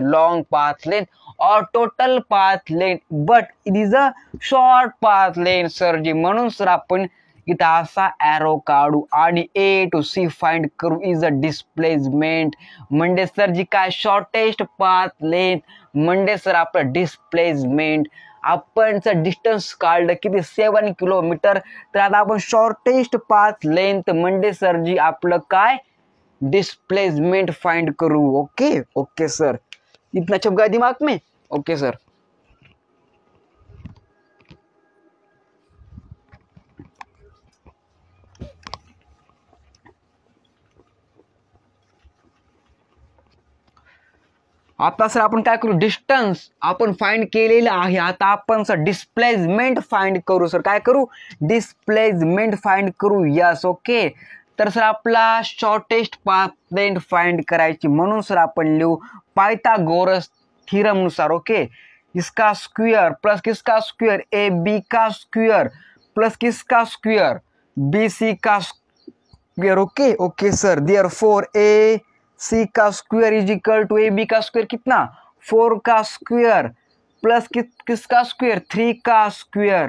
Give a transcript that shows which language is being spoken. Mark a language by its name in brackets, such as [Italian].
[English] Long path length और total path length but it is a short path length sir ji. [Marathi] म्हणून sir आपण इथं असा ॲरो काढू आणि A to C फाइंड करू [English] Is a displacement. [Marathi] म्हणजे सर जी काय शॉर्टेस्ट पाथ लेंथ म्हणजे सर आपलं डिस्प्लेसमेंट. आपण सर डिस्टन्स काढलं किती 7 किलोमीटर. तर आता आपण शॉर्टेस्ट पाथ लेंथ म्हणजे सर जी आपलं काय डिस्प्लेसमेंट फाइंड करू. [Hindi] ओके सर इतना छप गया दिमाग में. [Marathi] ओके सर आता सर आपण काय करू डिस्टन्स आपण फाइंड केलेलं आहे. आता आपण सर डिस्प्लेसमेंट फाइंड करू सर. काय करू डिस्प्लेसमेंट फाइंड करू यस. ओके तर सर आपला शॉर्टेस्ट पाथ लेंथ फाइंड करायची म्हणून सर आपण लिहू पायथागोरस थ्योरम नुसार. [Hindi] ओके इसका स्क्वायर प्लस किसका स्क्वायर AB का स्क्वायर प्लस किसका स्क्वायर BC का square. Okay sir therefore AC का square [English] is equal to [Hindi] AB का स्क्वायर कितना 4 का स्क्वायर प्लस किसका स्क्वायर 3 का स्क्वायर.